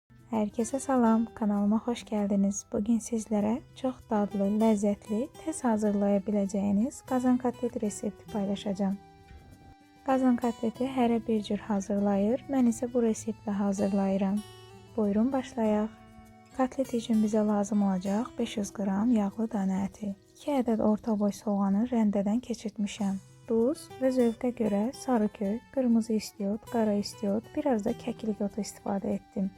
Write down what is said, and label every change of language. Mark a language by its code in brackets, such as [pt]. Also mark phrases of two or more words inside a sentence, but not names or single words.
[tr] Herkese salam, kanalıma hoş geldiniz. Bugün sizlere çok dadlı, lezzetli, tez hazırlayabileceğiniz qazan kotlet resepti paylaşacağım. [az] Qazan kotleti hərə bir cür hazırlayır, mən isə bu reseptlə hazırlayıram. Buyurun başlayaq. Kotlet üçün bizə lazım olacaq 500 qram yağlı dana əti, 2 ədəd orta boy soğanı rəndədən keçirtmişəm, duz və zövqə görə sarı kök, qırmızı istiot, qara istiot, biraz da kəklik otu istifadə etdim.